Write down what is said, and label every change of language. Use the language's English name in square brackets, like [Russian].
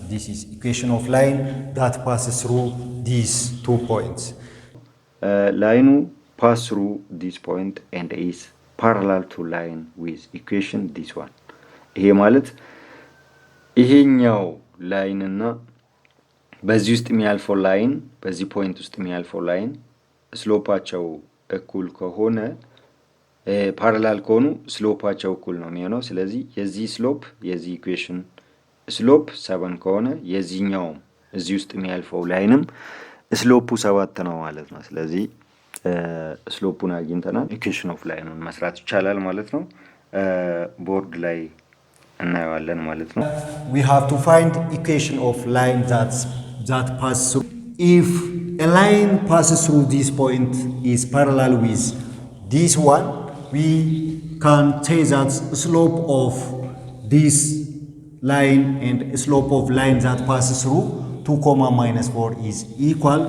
[English] This is equation of line that passes through these 2 points. Line pass through this point and is parallel to line with equation this one. [Amharic] ይሄ ማለት ይሄኛው ላይን እና በዚህ ውስጥ የሚያልፈው ላይን በዚህ ፖይንት ውስጥ የሚያልፈው ላይን ስሎፓቸው እኩል ከሆነ ፓራላል ከሆኑ ስሎፓቸው እኩል ነው የሚሆነው። ስለዚህ የዚህ ስሎፕ የዚህ ኢኩዌሽን ስሎፕ 7 ከሆነ የዚህኛው እዚህ ውስጥ የሚያልፈው ላይንም ስሎፑ 7 ነው ማለት ነው። ስለዚህ ስሎፑን አግኝተናል። ኢኩዌሽን ኦፍ ላይኑን መስራት ይቻላል ማለት ነው። ቦርድ ላይ እናየዋለን ማለት ነው። [English] We have to find equation of line that pass through if a line passes through this point is parallel with this one, we can say that slope of this line and slope of line that passes through 2 comma minus 4 is equal.